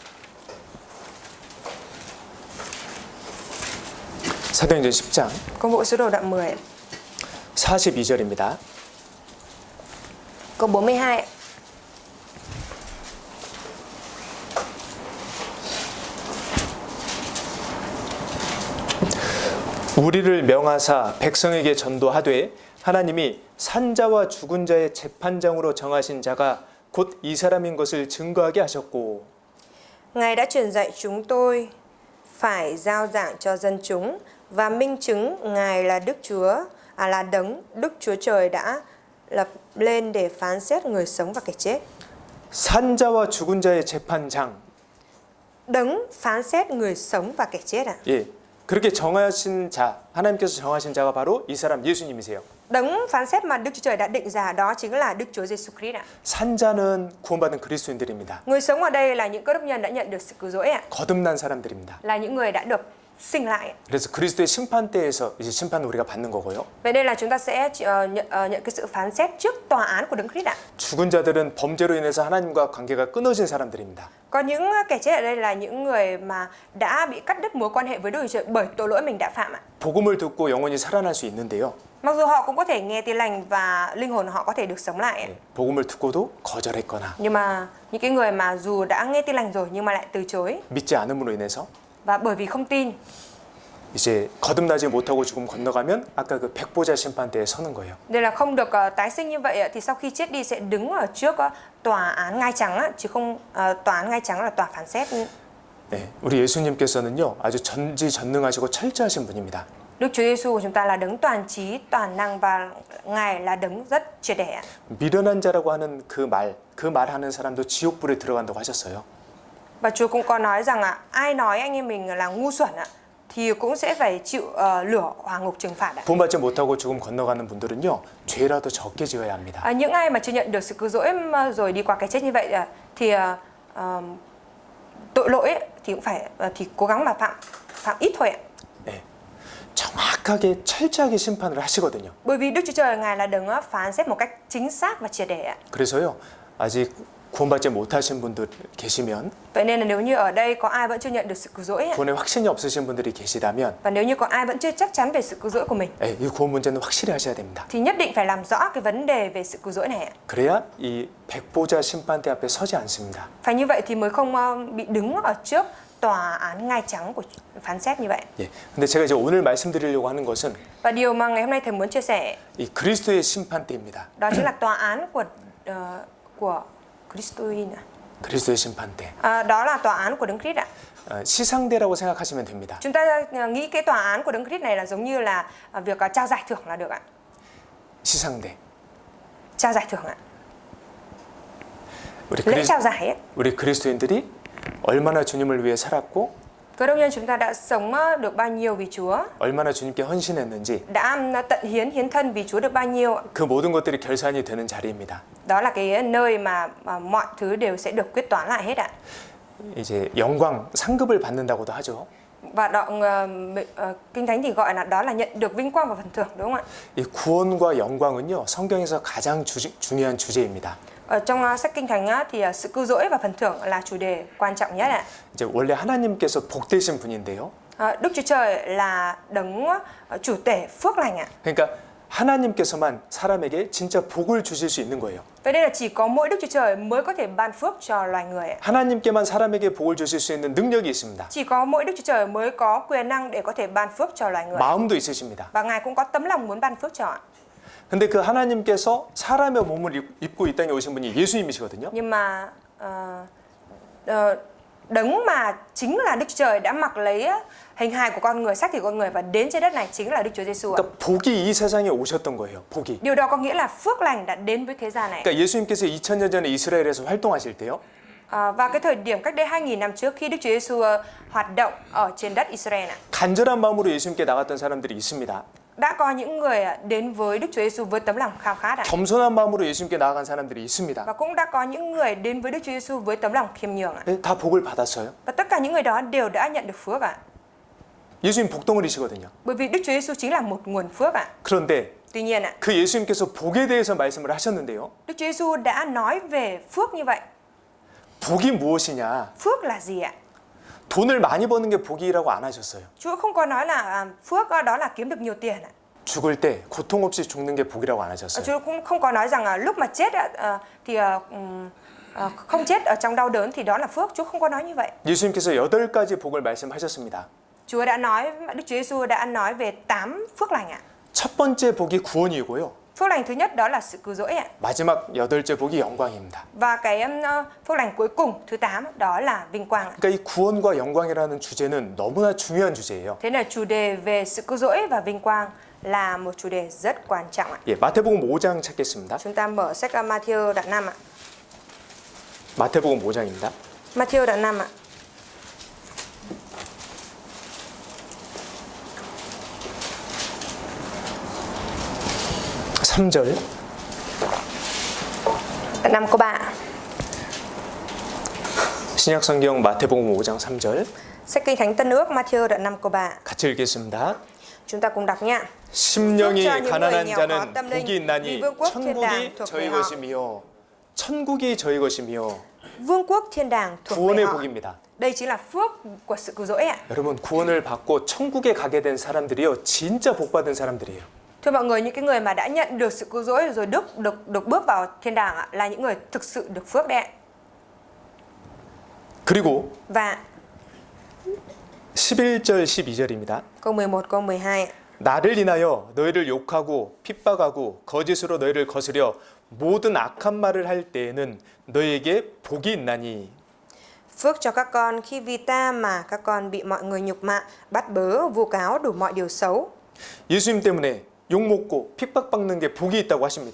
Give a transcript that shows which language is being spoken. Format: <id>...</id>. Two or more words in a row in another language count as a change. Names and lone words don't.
<ko>사도행전 10장</ko> <vi>Công vụ sứ đồ đoạn 10 ạ.</vi> <ko>42절입니다.</ko> <vi>Câu 42 ạ.</vi> <ko>우리를 명하사 백성에게 전도하되 하나님이 산자와 죽은 자의 재판장으로 정하신 자가 곧 이 사람인 것을 증거하게 하셨고</ko> <vi>Ngài đã truyền dạy chúng tôi phải giao giảng cho dân chúng và minh chứng Ngài là Đức Chúa, là đấng Đức Chúa Trời đã lập lên để phán xét người sống và kẻ chết.</vi> <ko>산자와 죽은 자의 재판장.</ko> <vi>Đấng phán xét người sống và kẻ chết ạ.</vi> <ko>예. 그렇게 정하신 자, 하나님께서 정하신 자가 바로 이 사람 예수님이세요.</ko> <vi>Đấng phán xét mà Đức Chúa Trời đã định ra đó chính là Đức Chúa Giêsu Christ ạ.</vi> <ko>산자는 구원받은 그리스도인들입니다.</ko> <vi>Người sống ở đây là những cơ đốc nhân đã nhận được sự cứu rỗi ạ,</vi> <ko>거듭난 사람들입니다.</ko> <vi>là những người đã được sinh lại ạ.</vi> <ko>그래서 그리스도의 심판대에서 이제 심판을 우리가 받는 거고요.</ko> <vi>Vậy nên là chúng ta sẽ nhận cái sự phán xét trước tòa án của Đấng Christ ạ.</vi> <ko>죽은 자들은 범죄로 인해서 하나님과 관계가 끊어진 사람들입니다.</ko> <vi>Còn những kẻ chết ở đây là những người mà đã bị cắt đứt mối quan hệ với Đức Chúa Trời bởi tội lỗi mình đã phạm ạ.</vi> <ko>복음을 듣고 영혼이 살아날 수 있는데요.</ko> <vi>Mặc dù họ cũng có thể nghe tin lành và linh hồn họ có thể được sống lại ạ.</vi> <ko>복음을 듣고도 거절했거나</ko> <vi>Nhưng mà những cái người mà dù đã nghe tin lành rồi nhưng mà lại từ chối</vi> <ko>믿지 않음으로 인해서</ko> <vi>và bởi vì không tin</vi> <ko>이제 거듭나지 못하고 죽음 건너가면 아까 그 백보자 심판대에 서는 거예요.</ko> <vi>đây là không được tái sinh như vậy ạ, thì sau khi chết đi sẽ đứng ở trước tòa án ngai trắng ạ, chứ không tòa án ngai trắng là tòa phán xét.</vi> <ko>네, 우리 예수님께서는요 아주 전지전능하시고 철저하신 분입니다.</ko> <vi>Đức Chúa Giêsu của chúng ta là đấng toàn trí, toàn năng và Ngài là đấng rất triệt để ạ.</vi> <ko>미련한 자라고 하는 그 말하는 사람도 지옥불에 들어간다고 하셨어요.</ko> <vi>Và Chúa cũng có nói rằng ai nói anh em mình là ngu xuẩn ạ thì cũng sẽ phải chịu lửa hỏa ngục trừng phạt ạ.</vi> <ko>구원받지 못하고 죽음 건너가는 분들은요 죄라도 적게 지어야 합니다.</ko> <vi>Những ai mà chưa nhận được sự cứu rỗi rồi đi qua cái chết như vậy thì tội lỗi thì cũng phải thì cố gắng mà phạm ít thôi ạ.</vi> <ko>네, 정확하게 철저하게 심판을 하시거든요.</ko> <vi>Bởi vì Đức Chúa Trời Ngài là đấng phán xét một cách chính xác và triệt để ạ.</vi> <ko>그래서요 아직 구원받지 못하신 분들 계시면</ko> <vi>Vậy nên là nếu như ở đây có ai vẫn chưa nhận được sự cứu rỗi</vi> <ko>구원에 확신이 없으신 분들이 계시다면</ko> <vi>và nếu như có ai vẫn chưa chắc chắn về sự cứu rỗi của mình</vi> <ko>이 구원 문제는 확실히 하셔야 됩니다.</ko> <vi>thì nhất định phải làm rõ cái vấn đề về sự cứu rỗi này ạ.</vi> <ko>그래야 이 백보자 심판대 앞에 서지 않습니다.</ko> <vi>Phải như vậy thì mới không bị đứng ở trước tòa án ngai trắng của phán xét như vậy.</vi> <ko>예. 근데 제가 이제 오늘 말씀드리려고 하는 것은</ko> <vi>Và điều mà ngày hôm nay thầy muốn chia sẻ</vi> <ko>이 그리스도의 심판대입니다.</ko> <vi>đó chính là tòa án của Christoin ạ.</vi> <ko>그리스도의 심판대.</ko> <vi>Đó là tòa án của Đấng Christ ạ.</vi> <ko>시상대라고 생각하시면 됩니다.</ko> <vi>Chúng ta nghĩ cái tòa án của Đấng Christ này là giống như là việc trao giải thưởng là được ạ.</vi> <ko>시상대.</ko> <vi>Trao giải thưởng ạ.</vi> <ko>우리,</ko> <vi>Lễ trao giải ấy.</vi> <ko>우리 그리스도인들이 얼마나 주님을 위해 살았고</ko> <vi>Cơ đốc nhân chúng ta đã sống được bao nhiêu vì Chúa,</vi> <ko>얼마나 주님께 헌신했는지</ko> <vi>đã tận hiến thân vì Chúa được bao nhiêu ạ.</vi> <ko>그 모든 것들이 결산이 되는 자리입니다.</ko> <vi>Đó là cái nơi mà mọi thứ đều sẽ được quyết toán lại hết ạ.</vi> <ko>이제 영광 상급을 받는다고도 하죠.</ko> <vi>Và Kinh Thánh thì gọi là đó là nhận được vinh quang và phần thưởng, đúng không ạ?</vi> <ko>이 구원과 영광은요 성경에서 가장 중요한 주제입니다.</ko> <vi>Ở trong sách Kinh Thánh thì sự cứu rỗi và phần thưởng là chủ đề quan trọng nhất ạ.</vi> <ko>이제 원래 하나님께서 복되신 분인데요.</ko> <vi>Đức Chúa Trời là đấng chủ tể phước lành ạ.</vi> <ko>그러니까 하나님께서만 사람에게 진짜 복을 주실 수 있는 거예요.</ko> <vi>Vậy nên là chỉ có mỗi Đức Chúa Trời mới có thể ban phước cho loài người ạ.</vi> <ko>하나님께만 사람에게 복을 주실 수 있는 능력이 있습니다.</ko> <vi>Chỉ có mỗi Đức Chúa Trời mới có quyền năng để có thể ban phước cho loài người.</vi> <ko>마음도 있으십니다.</ko> <vi>Và Ngài cũng có tấm lòng muốn ban phước cho ạ.</vi> <ko>근데 그 하나님께서 사람의 몸을 입고 이 땅에 오신 분이 예수님이시거든요.</ko> <vi>Nhưng mà đấng mà chính là Đức Chúa Trời đã mặc lấy hình hài của con người, xác thịt con người và đến trên đất này chính là Đức Chúa Giêsu ạ.</vi> <ko>그러니까 복이 이 세상에 오셨던 거예요. 복이.</ko> <vi>Điều đó có nghĩa là phước lành đã đến với thế gian này.</vi> <ko>그러니까 예수님께서 2000년 전에 이스라엘에서 활동하실 때요.</ko> <vi>Và cái thời điểm cách đây 2000 năm trước khi Đức Chúa Giêsu hoạt động ở trên đất Israel ạ,</vi> <ko>간절한 마음으로 예수님께 나갔던 사람들이 있습니다.</ko> <vi>đã có những người đến với Đức Chúa Giêsu với tấm lòng khao khát ạ.</vi> <ko>겸손한 마음으로 예수님께 나아간 사람들이 있습니다.</ko> <vi>Và cũng đã có những người đến với Đức Chúa Giêsu với tấm lòng khiêm nhường ạ.</vi> <ko>다 복을 받았어요.</ko> <vi>Và tất cả những người đó đều đã nhận được phước ạ.</vi> <ko>예수님 복덩어리시거든요.</ko> <vi>Bởi vì Đức Chúa Giêsu chính là một nguồn phước ạ.</vi> <ko>그런데</ko> <vi>Tuy nhiên ạ,</vi> <ko>그 예수님께서 복에 대해서 말씀을 하셨는데요.</ko> <vi>Đức Chúa Giêsu đã nói về phước như vậy.</vi> <ko>복이 무엇이냐?</ko> <vi>Phước là gì ạ?</vi> <ko>돈을 많이 버는 게 복이라고 안 하셨어요.</ko> <vi>Chúa không có nói là phước đó là kiếm được nhiều tiền ạ.</vi> <ko>죽을 때 고통 없이 죽는 게 복이라고 안 하셨어요.</ko> <vi>Chúa cũng không có nói rằng lúc mà chết thì không chết ở trong đau đớn thì đó là phước. Chúa không có nói như vậy.</vi> <ko>예수님께서 8가지 복을 말씀하셨습니다.</ko> <vi>Đức Chúa Giêsu đã nói về 8 phước lành ạ.</vi> <ko>첫 번째 복이 구원이고요.</ko> <vi>Phước lành thứ nhất đó là sự cứu rỗi ạ.</vi> <ko>마지막 8째 복이 영광입니다.</ko> <vi>Và cái phước lành cuối cùng thứ 8 đó là vinh quang ạ.</vi> <ko>그러니까 이 구원과 영광이라는 주제는 너무나 중요한 주제예요.</ko> <vi>Thế là chủ đề về sự cứu rỗi và vinh quang là một chủ đề rất quan trọng ạ.</vi> <ko>예, 마태복음 5장 찾겠습니다.</ko> <vi>Chúng ta mở sách Matthew đoạn 5 ạ.</vi> <ko>마태복음 5장입니다.</ko> <vi>Matthew đoạn 5 ạ.</vi> <ko>삼절</ko> <vi>Đoạn 5 câu 3.</vi> <ko>신약성경 마태복음 5장 3절</ko> <vi>Sách Kinh Thánh Tân Ước Matthew đoạn 5 câu 3.</vi> <ko>같이 읽겠습니다.</ko> <vi>Chúng ta cùng đọc nha.</vi> <ko>심령이</ko> <vi>phước cho những</vi> <ko>가난한</ko> <vi>người nghèo</vi> <ko>자는</ko> <vi>khó tâm linh,</vi> <ko>복이</ko> <vi>vì</vi> <ko>있나니</ko> <vi>vương quốc thiên đàng</vi> <ko>천국이</ko> <vi>thuộc</vi> <ko>저희</ko> <vi>về họ.</vi> <ko>것이며 천국이 저희 것이며</ko> <vi>Vương quốc thiên đàng thuộc về</vi> <ko>구원의</ko> <vi>họ.</vi> <ko>복입니다.</ko> <vi>Đây chính là phước của sự cứu rỗi ạ.</vi> <ko>여러분 구원을 받고 천국에 가게 된 사람들이요 진짜 복 받은 사람들이에요.</ko> <vi>Thưa mọi người, những cái người mà đã nhận được sự cứu rỗi rồi được bước vào thiên đàng ạ, là những người thực sự được phước đấy ạ.</vi> <ko>그리고</ko> <vi>Và</vi> <ko>11절 12절입니다.</ko> <vi>câu 11 câu 12 ạ.</vi> <ko>나를 인하여 너희를 욕하고 핍박하고 거짓으로 너희를 거스려 모든 악한 말을 할 때에는 너희에게 복이 있나니.</ko> <vi>Phước cho các con khi vì ta mà các con bị mọi người nhục mạ, bắt bớ, vu cáo đủ mọi điều xấu.</vi> <ko>예수님 때문에 욕 먹고 핍박받는 게 복이 있다고 하십니다.</ko>